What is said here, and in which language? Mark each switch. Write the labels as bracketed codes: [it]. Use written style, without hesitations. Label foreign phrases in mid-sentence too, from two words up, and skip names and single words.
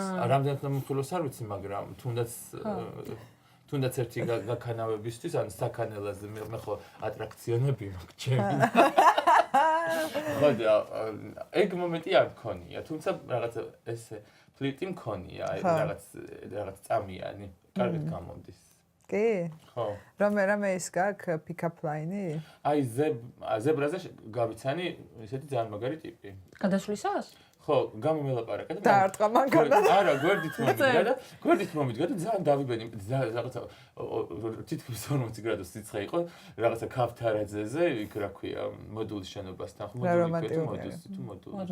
[ka] რამდენად მომიხიბლავს არ ვიცი, მაგრამ თუნდაც ერთი გაქანავებისთვის ან საქანელაზე მე ხო ატრაქციონები მაქვს ჩემი. ხო და ეგ მომენტი არ მქონია, თუმცა რაღაცა ესე ფლიტი მქონია, რაღაც წამიანი, კარგად გამომდის. კი? ხო. რამე ის გაქვს [en] pick-up line- [ka] ი? აი ზებრაზე გავიცანი ესეთი ძალიან მაგარი ტიპი. გადასვლისას? ხო, გამომელაპარაკა და დაარტყა მანქანა. არა, გვერდით მომიდგა და ძალიან დავიბენი, რაღაცა თითქმის 40 გრადუს სიცხე იყო, რაღაცა ქავთარაძეზე, იქ რა ქვია, მოდულის შენობასთან, ხო, მოდული.